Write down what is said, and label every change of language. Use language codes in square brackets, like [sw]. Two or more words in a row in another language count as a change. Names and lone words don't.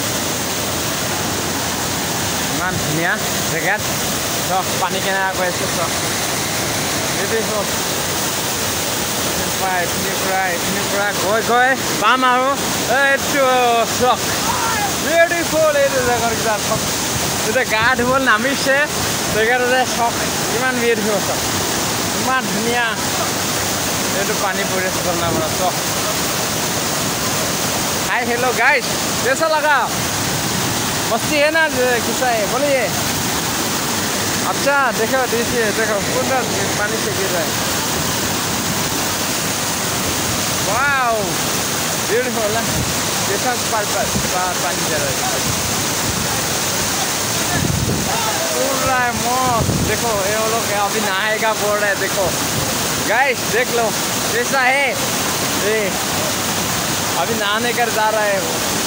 [as] ইমান ধুনীয়া জেগাত চক পানী কেনেকুৱা গৈ আছে চক বিউটিফুল এইখিনিৰ পৰা গৈ গৈ পাম আৰু এইটো চক বিউটিফুল এইটো জেগাকেইটা চক এতিয়া গা ধুবলৈ নামিছে জেগাটোতে চক ইমান বিউটিফুল চক ইমান ধুনীয়া এইটো পানী পৰি আছে ঝৰ্ণাৰ চক [en] hi hello guys [hi] कैसा लगा मस्ती है ना किस्सा है बोलिए अच्छा देखो देखो पूरा पानी से गिर रहा है [en] wow beautiful [hi] है कैसा पानी जा रहा है पूरा मस्त देखो ये लोग अभी नहाएगा बोल रहे हैं देखो गाइस देख लो कैसा है ये अभी नहाने कर जा रहा है वो